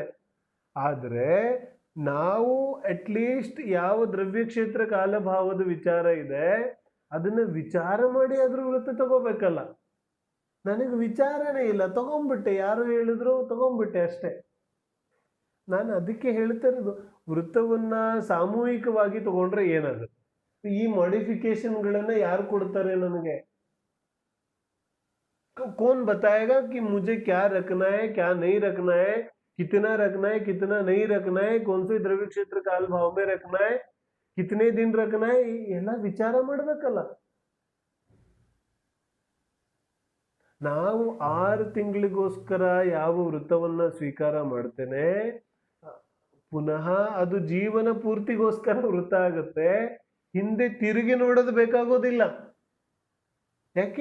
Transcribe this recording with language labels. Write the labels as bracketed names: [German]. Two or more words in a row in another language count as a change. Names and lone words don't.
[Kannada] ಆದ್ರೆ ನಾವು ಅಟ್ಲೀಸ್ಟ್ ಯಾವ ದ್ರವ್ಯ ಕ್ಷೇತ್ರ ಕಾಲಭಾವದ ವಿಚಾರ ಇದೆ ಅದನ್ನ ವಿಚಾರ ಮಾಡಿ ಅದ್ರ ವೃತ್ತ ತಗೋಬೇಕಲ್ಲ. ನನಗೆ ವಿಚಾರನೇ ಇಲ್ಲ, ತಗೊಂಡ್ಬಿಟ್ಟೆ, ಯಾರು ಹೇಳಿದ್ರು ತಗೊಂಡ್ಬಿಟ್ಟೆ ಅಷ್ಟೇ. ನಾನು ಅದಕ್ಕೆ ಹೇಳ್ತಾ ಇರೋದು, ವೃತ್ತವನ್ನ ಸಾಮೂಹಿಕವಾಗಿ ತಗೊಂಡ್ರೆ ಏನಾಗುತ್ತೆ? ಈ ಮಾಡಿಫಿಕೇಶನ್ಗಳನ್ನ ಯಾರು ಕೊಡ್ತಾರೆ ನನಗೆ? [Hindi] कौन बताएगा कि मुझे क्या रखना है, क्या नहीं रखना है, कितना रखना है, कितना नहीं रखना है, कौन से द्रव्य क्षेत्र काल भाव में रखना है, कितने दिन रखना है, [Kannada] ಎಲ್ಲ ವಿಚಾರ ಮಾಡ್ಬೇಕಲ್ಲ. ನಾವು 6 ತಿಂಗಳಿಗೋಸ್ಕರ ಯಾವ ವೃತ್ತವನ್ನ ಸ್ವೀಕಾರ ಮಾಡ್ತೇನೆ, ಪುನಃ ಅದು ಜೀವನ ಪೂರ್ತಿಗೋಸ್ಕರ ವೃತ್ತ ಆಗುತ್ತೆ. ಹಿಂದೆ ತಿರುಗಿ ನೋಡೋದು ಬೇಕಾಗೋದಿಲ್ಲ. ಯಾಕೆ?